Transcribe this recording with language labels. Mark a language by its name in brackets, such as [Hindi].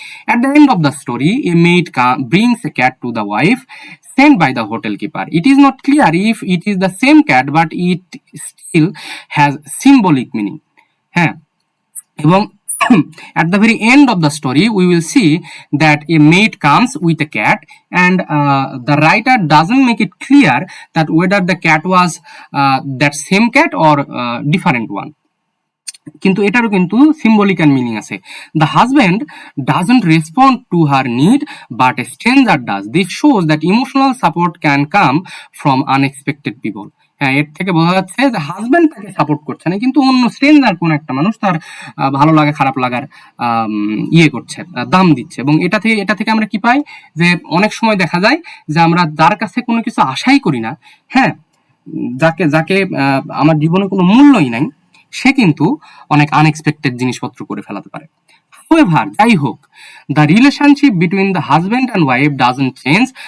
[English] At the end of the story, a maid brings a cat to the wife sent by the hotel keeper. It is not clear if it is the same cat, but it still has symbolic meaning. হ্যাঁ, এবং at the very end of the story we will see that a maid comes with a cat, and the writer doesn't make it clear that whether the cat was that same cat or different one. [Bangla] কিন্তু এটারও কিন্তু symbolic and meaning আছে। [English] The husband doesn't respond to her need but a stranger does. This shows that emotional support can come from unexpected people. [Bangla] হ্যাঁ, এর থেকে বোঝা যাচ্ছে যে হাজব্যান্ড তাকে সাপোর্ট করছে না, কিন্তু অন্য স্ট্রেঞ্জার কোন একটা মানুষ তার ভালো লাগা খারাপ লাগার ইয়ে করছে, দাম দিচ্ছে। এবং এটা থেকে আমরা কি পাই, যে অনেক সময় দেখা যায় যে আমরা যার কাছে কোনো কিছু আশাই করি না, হ্যাঁ, যাকে আমার জীবনে কোনো মূল্যই নাই, সে কিন্তু অনেক আনএক্সপেক্টেড জিনিসপত্র করে ফেলাতে পারে। [English] However, [Bangla] যাই হোক, [English] the relationship between the husband and wife doesn't change.